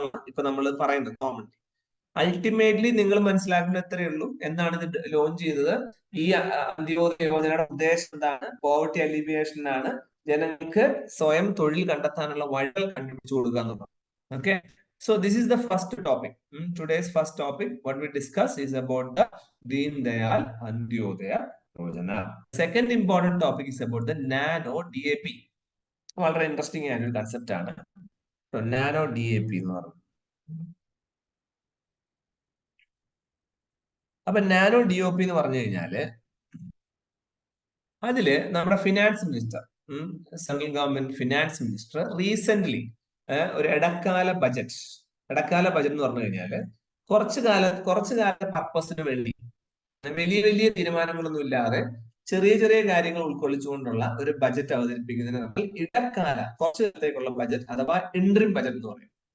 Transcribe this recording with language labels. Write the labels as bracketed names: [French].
[Malayalam] ഇപ്പൊ നമ്മൾ പറയുന്നത് കോമൺ. അൾട്ടിമേറ്റ്ലി നിങ്ങൾ മനസ്സിലാക്കുന്ന ഇത്രയേ ഉള്ളൂ. എന്താണ് ഇത് ലോഞ്ച് ചെയ്തത്? ഈ അന്ത്യോദയ യോജനയുടെ ഉദ്ദേശം എന്താണ്? പോവർട്ടി അലിവിയേഷൻ ആണ്. ജനങ്ങൾക്ക് സ്വയം തൊഴിൽ കണ്ടെത്താനുള്ള വഴികൾ കണ്ടുപിടിച്ചു കൊടുക്കുക എന്നുള്ളത്. [English] Okay, so this is the first topic. Today's first topic, what we discuss is about the Deen Dayal Antyodaya Yojana. Second important topic is about the Nano DAP. [Malayalam] വളരെ ഇൻട്രസ്റ്റിംഗ് ആയൊരു കൺസെപ്റ്റ് ആണ് നാനോ DAP എന്ന് പറയുന്നത്. അപ്പൊ nano DOP എന്ന് പറഞ്ഞു കഴിഞ്ഞാല് അതില് നമ്മുടെ finance minister, central government finance minister recent ഒരു ഇടക്കാല ബജറ്റ് എന്ന് പറഞ്ഞു കഴിഞ്ഞാല് കുറച്ചു കാല പർപ്പസിന് വേണ്ടി വലിയ വലിയ തീരുമാനങ്ങളൊന്നും ഇല്ലാതെ ചെറിയ ചെറിയ കാര്യങ്ങൾ ഉൾക്കൊള്ളിച്ചുകൊണ്ടുള്ള ഒരു ബജറ്റ് അവതരിപ്പിക്കുന്നതിന് നമ്മൾ ഇടക്കാല കുറച്ചു കാലത്തേക്കുള്ള ബജറ്റ് അഥവാ ഇൻട്രിം ബജറ്റ് എന്ന് പറയും.